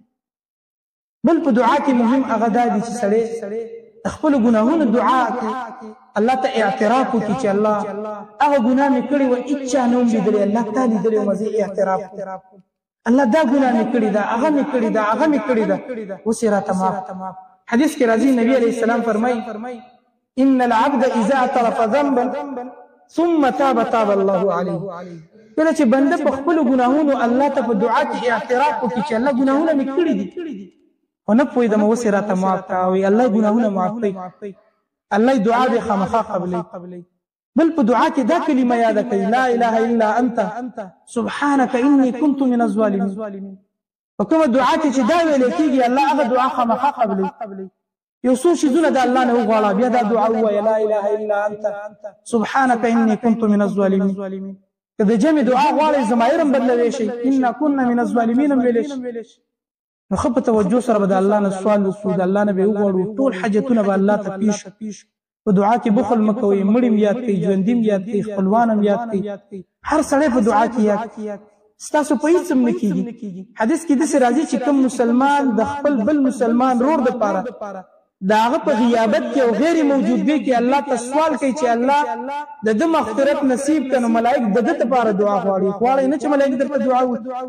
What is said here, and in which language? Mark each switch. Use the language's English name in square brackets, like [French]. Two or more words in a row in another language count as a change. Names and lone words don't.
[Pashto] بل په دعا کې مهم هغه دا دی چې سړی د خپلو ګناهونو دعا کې الله ته اعتراف وکړي چې الله هغه ګناه مې کړې وه هېڅ چا نه هم لیدلی، الله تا لیدلی وم زه اعتراف کوم. الله دا ګناه مې کړې ده، هغه مې کړې ده، هغه مې کړې ده، اوس یې راته معاف. حدیث کې راځي نبي علیه السلام فرمایي [Arabic] ان العبد اذا اعترف ذنبا ثم تاب تاب الله عليه. [Pashto] کله چې بنده په خپلو ګناهونو الله ته په دعا کې اعتراف وکړي چې الله ګناهونه مې کړي دي خو نه پوهېدم اوس یې راته معاف کړه او الله ګناهونه معاف کوي، الله دعا به خامخا قبلوي. بل په دعا کې دا کلمه یاده کوي [Arabic] لا اله الا انت سبحانك اني كنت من الظالمين. [Pashto] په کومه دعا کې چې دا ویل کېږي الله هغه دعا خامخا قبلوي. یو څو شیزونه د الله نه وغواړه بیا دا دعا ووایه [Arabic] لا اله الا انت سبحانك اني كنت من الظالمين. [Pashto] که د جمع دعا غواړئ ضمایر هم بدلوی شي [Arabic] انا كنا من الظالمين [Pashto] هم ویلی شي. نو ښه په توجه سره به د الله نه سوال وکړو، د الله نه به وغواړو، ټول حاجتونه به الله ته پیش. په دعا کې بخل مه کوئ، مړي هم یاد کړئ، ژوندي هم یاد کړئ، خپلوان هم یاد کړئ. هر سړی په دعا کې یاد ستاسو په هېڅ هم نه کېږي. حدیث کې داسې راځي چې کوم مسلمان د خپل بل مسلمان رور دپاره د هغه په غیابت کې او غیر موجودګۍ کې الله ته سوال کوي چې الله د ده مغفرت نصیب کړه، نو ملایک د ده دپاره دعا غواړي نه چې ملایک درته دعا وکړي.